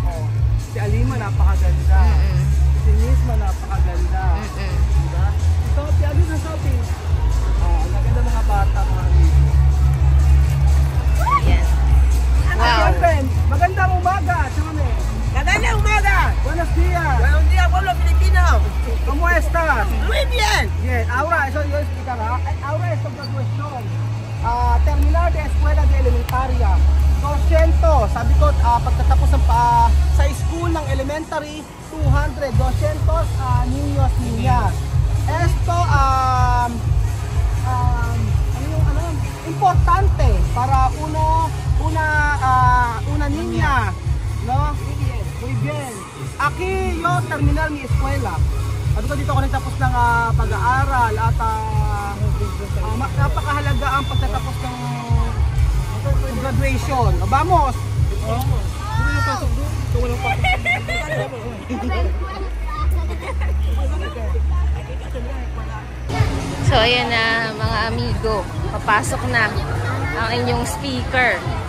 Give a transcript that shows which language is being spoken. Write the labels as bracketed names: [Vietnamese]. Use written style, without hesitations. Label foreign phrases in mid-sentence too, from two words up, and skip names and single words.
[Filipino] Si Alima napakaganda. Si Nisma napakaganda. Diba? Si Alima na sabi. Ang ganda mga bata mga amigo. Ayan. Wow. Magandang umaga. Magandang umaga. [Spanish] Buenos dias. Buenos días, pueblo filipino. ¿Cómo estás? Muy bien. Bien. Ahora, eso yo explicará. Ahora es la graduación. Terminar de escuela de elementaria. 200. [Filipino] Sabi ko, pagtatapos sa school ng elementary, 200. [Spanish] 200 niños, niñas. Esto, importante para una niña, ¿no? Muy bien. Aquí yo terminar mi escuela. [Filipino] Sabi ko dito ako nagtapos ng pag-aaral at napakahalaga ang pagtatapos ng graduation. [Spanish] Vamos! [Filipino] So ayan na mga amigo. Papasok na ang inyong speaker.